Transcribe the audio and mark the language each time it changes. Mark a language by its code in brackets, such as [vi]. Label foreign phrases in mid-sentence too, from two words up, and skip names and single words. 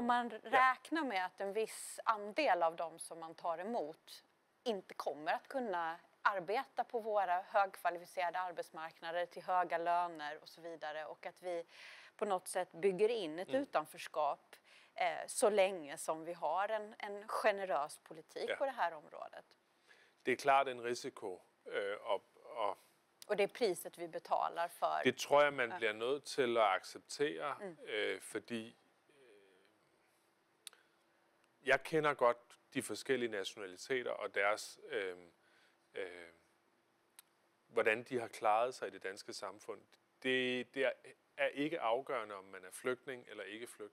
[sv] Får man räkna med att en viss andel av de som man tar emot inte kommer att kunna arbeta på våra högkvalificerade arbetsmarknader till höga löner och så vidare, och att vi på något sätt bygger in ett utanförskap så länge som vi har en generös politik på det här området? Det är klart en risiko. Och det är priset vi betalar för. [da] Det tror jeg, man bliver nødt til at acceptere, fordi jeg kender godt de forskellige nationaliteter og deres, hvordan de har klaret sig i det danske samfund. Det er ikke afgørende, om man er flygtning eller ikke flygtning.